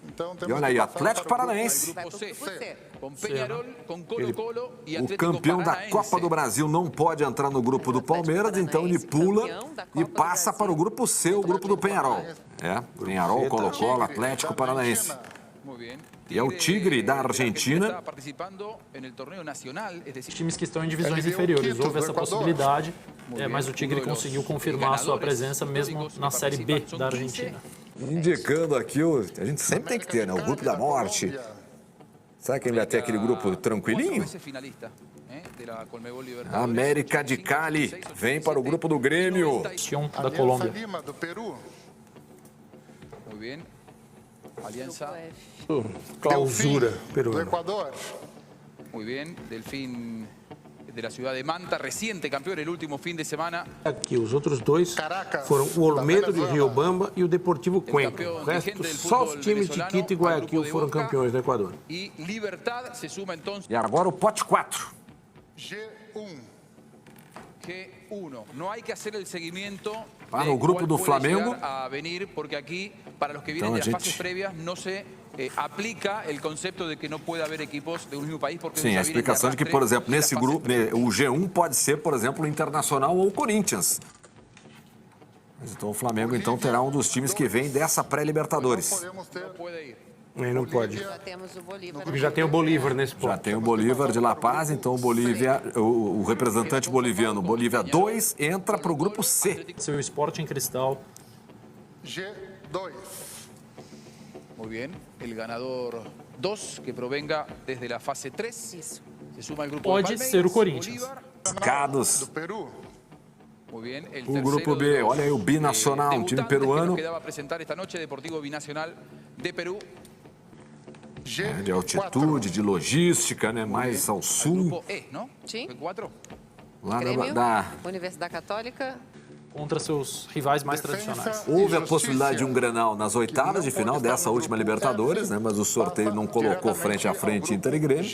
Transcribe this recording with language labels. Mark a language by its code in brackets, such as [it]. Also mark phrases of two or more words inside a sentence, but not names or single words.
[pt] Então, E olha aí, Atlético Paranaense. Vai pro grupo C. Com Peñarol, com Colo-Colo e O Atlético campeão da Paranaense. Copa do Brasil não pode entrar no grupo do Palmeiras, então ele pula e passa para o grupo C, o grupo do Penharol. É, Penharol, Colo-Colo, Atlético Paranaense. [es] Muy bien. [pt] E é o Tigre da Argentina. [es] Está participando en el torneo nacional, es decir, [pt] Times que estão em divisões LDU inferiores. Quito, Houve do essa Equador. possibilidade, mas o Tigre conseguiu confirmar a sua presença mesmo na Série B da Argentina. Indicando aqui, a gente sempre tem que ter, né? O grupo da morte. Será que ele vai ter aquele grupo tranquilinho? [es] 4 veces finalista, de la Conmebol Libertadores. [pt] América de Cali vem para o grupo do Grêmio. Sion da Aliança Colômbia. Lima do Peru, [es] Muy bien. Alianza, Clausura [pt] Delfim do [es] peruana. [pt] Equador, [es] muy bien. Delfín de la ciudad de Manta, reciente campeón el último fin de semana. [pt] Aqui, os outros dois [es] Caracas, [pt] foram o Olmedo da [es] de Venezuela. [pt] Riobamba e o Deportivo Cuenca. campeão O resto, [es] vigente del [pt] só os [es] fútbol [pt] times de [es] venezolano, [pt] Quito e ao grupo Guayaquil [es] de [pt] foram [es] Boca. [pt] campeões do Equador. [es] Y Libertad se suma entonces [pt] E agora o pote 4. G1, G1. [es] No hay que hacer el seguimiento [pt] Para [es] de [pt] o grupo [es] cuál [pt] do [es] puede [pt] Flamengo. [es] llegar a venir, porque aquí, para los que vienen [pt] Então, [es] de las [pt] gente- [es] fases previas, no se aplica el concepto de que no puede haber equipos de un mismo país, porque [pt] Sim, [es] ya [pt] a [es] vienen [pt] explicação de que, [es] arrastre [pt] por exemplo, [es] de la [pt] nesse [es] fase [pt] grupo, [es] previa. [pt] o G1 pode ser, por exemplo, o Internacional ou o Corinthians. Mas então o Flamengo então terá um dos times que vem dessa pré-Libertadores. podemos ter [es] Puede ir. [pt] Aí não pode. Já temos o Bolívar. Porque já tem o Bolívar nesse Já ponto. tem o Bolívar de La Paz, então o Bolívia, o representante boliviano, Bolívia 2, entra para o grupo C. Seu Sporting Cristal. [es] G2, Muy bien. El ganador 2, que provenga desde la fase 3, [pt] Isso. [es] se suma al grupo [pt] Pode [es] de Palmeiras, [pt] ser o Corinthians. [es] Bolívar, Cados [pt] do Peru, [es] Muy bien. El [pt] O grupo B, [es] tercero de los, [pt] olha aí o Binacional, um time [es] debutantes que nos [pt] peruano. [es] quedaba apresentar esta noche, Deportivo Binacional de Perú. [pt] De altitude, de logística, né? Mais ao [es] Al [pt] sul. [es] grupo E, ¿no? Sí. G4. [pt] Lá Grêmio, da... Universidade Católica. Contra seus rivais mais [es] Defensa [pt] tradicionais. Houve a e possibilidade de um Justiça, Grenal nas oitavas de que não final pode estar dessa no última grupo Libertadores, F, né? Mas o sorteio não colocou frente a frente Inter e Grêmio.